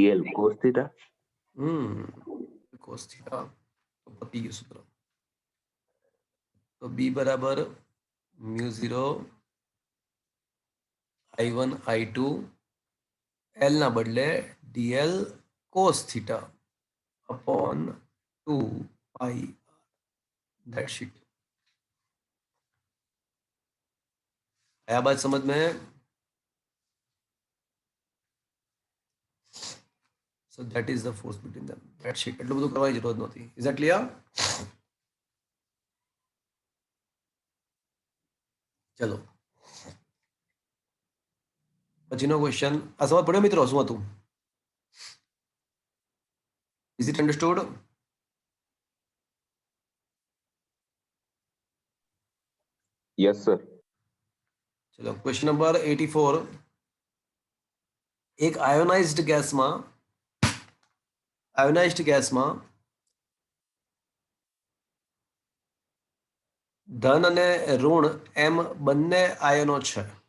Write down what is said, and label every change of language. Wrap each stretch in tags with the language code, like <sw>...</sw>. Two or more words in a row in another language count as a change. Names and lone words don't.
<en>dl cos theta. cos theta.</en> <gu>તો પતી ગયું સૂત્ર. તો B બરાબર મ્યુ 0 I1 I2 L ના બદલે</gu> <en>dl cos theta upon 2 pi. That's it.</en> <hi>आया बात समझ में?</hi> <en>So that is the force between them. That's it.</en> <gu>એટલું બધું કરવાની જરૂર નથી.</gu> <en>Is that clear?</en> <gu>ચલો પછીનો ક્વેશ્ચન. આ સમજ પડ્યો મિત્રો? શું હતું?</gu> <en>Is it understood? Yes sir.</en> <gu>ચલો ક્વેશ્ચન નંબર 84. એક આયોનાઇઝ્ડ ગેસમાં ધન અને ઋણ એમ બંને આયનો છે.</gu>